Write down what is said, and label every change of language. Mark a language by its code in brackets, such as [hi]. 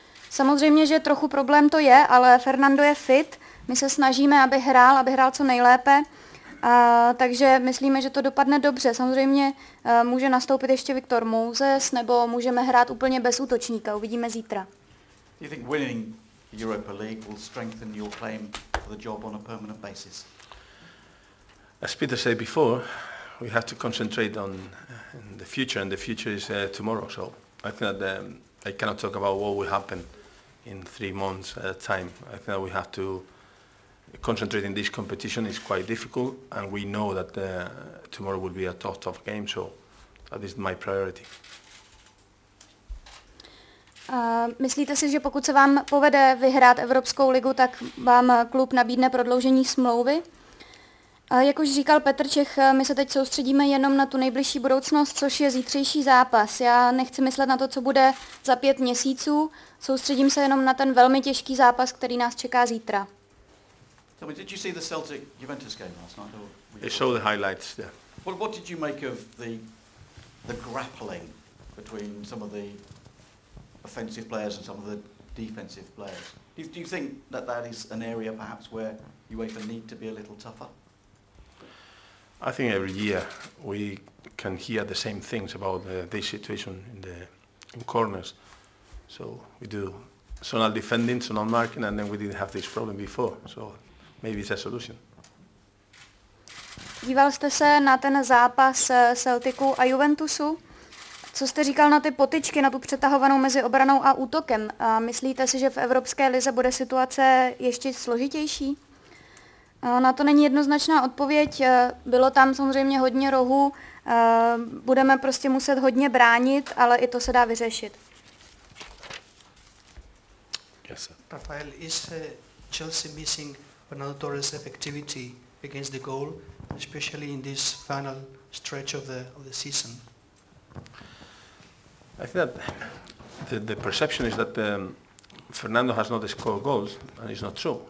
[cs] Samozřejmě, že trochu problém to je, ale Fernando je fit, my se snažíme, aby hrál co nejlépe, takže myslíme, že to dopadne dobře. Samozřejmě může nastoupit ještě Victor Moses, nebo můžeme hrát úplně bez útočníka, uvidíme zítra. [en] Do you think winning Europa League will strengthen your claim for for the job on a permanent basis? As Peter said before, we have to concentrate on the future, and the future is tomorrow. So I think that I cannot talk about what will happen in 3 months time. I think that we have to concentrate in this competition. It's quite difficult, and we know that tomorrow will be a tough game. So that is my priority. [cs] Myslíte si, že pokud se vám povede vyhrát Evropskou ligu, tak vám klub nabídne prodloužení smlouvy? Jak už říkal Petr Čech, my se teď soustředíme jenom na tu nejbližší budoucnost, což je zítřejší zápas. Já nechci myslet na to, co bude za 5 měsíců, soustředím se jenom na ten velmi těžký zápas, který nás čeká zítra. [en] Tell me, did you see the Celtic Juventus game last night? I saw the highlights there. What did you make of the grappling between some of the offensive players and some of the defensive players? Do you think that is an area perhaps where UEFA need to be a little tougher? I think every year we can hear the same things about this situation in corners. So we do zonal defending, zonal marking, and then we didn't have this problem before. So maybe it's a solution. [cs] Díval jste se na ten zápas Celticu a Juventusu? Co jste říkal na ty potyčky, na tu přetahovanou mezi obranou a útokem? A myslíte si, že v Evropské lize bude situace ještě složitější? Na to není jednoznačná odpověď. Bylo tam samozřejmě hodně rohů, budeme prostě muset hodně bránit, ale i to se dá vyřešit. [en] Yes, sir. Rafael, is Chelsea missing Fernando Torres' effectivity against the goal, especially in this final stretch of the season? I think that the perception is that Fernando has not scored goals, and it's not true.